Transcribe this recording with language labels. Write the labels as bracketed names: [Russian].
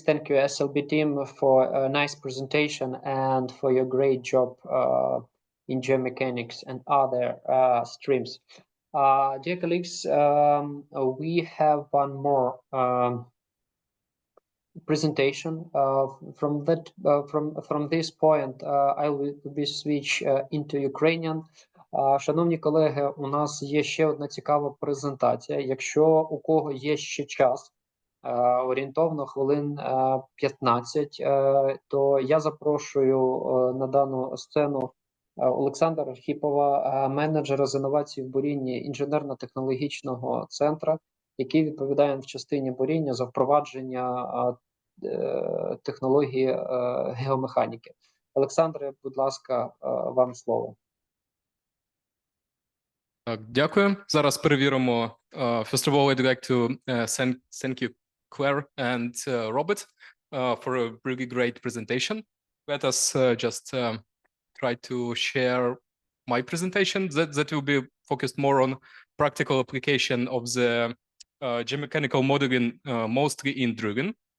[English] Thank you, SLB team, for a nice presentation and for your great job in geomechanics and other streams. Dear colleagues, we have one more presentation. From this point, I will be switch into Ukrainian. [Ukrainian] Шановні колеги, у нас є ще одна цікава презентація. Якщо у кого є ще час, орієнтовно хвилин 15, то я запрошую на дану сцену Олександра Архіпова, менеджера з інновацій в бурінні інженерно-технологічного центру, який відповідає в частині буріння за впровадження технології геомеханіки. Олександре, будь ласка, вам слово. Так, дякую. Зараз перевіримо. [English] First of all, I'd like to thank you, Claire and Robert, for a really great presentation. Let us just try to share my presentation that will be focused more on practical application of the geomechanical modeling, mostly in Drugin.